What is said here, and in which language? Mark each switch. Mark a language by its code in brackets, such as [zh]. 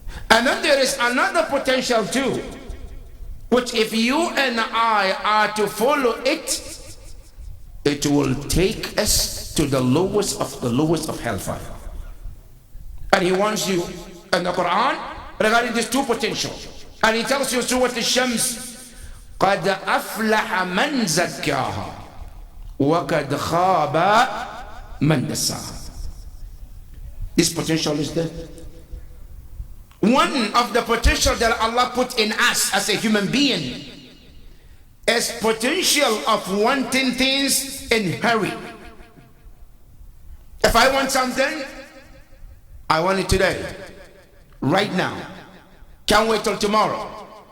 [en] And then there is another potential too, which if you and I are to follow it, it will take us to the lowest of hellfire. And He wants you in the Quran regarding these two potentials. And He tells you through Al-Shams, [ar] قَدْ أَفْلَحَ مَنْ زَكَّاهَا وَقَدْ خَابَ مَنْ دَسَّاهَا. [en] This potential is there. One of the potential that Allah put in us as a human being is potential of wanting things in hurry. If I want something, I want it today, right now. Can't wait till tomorrow.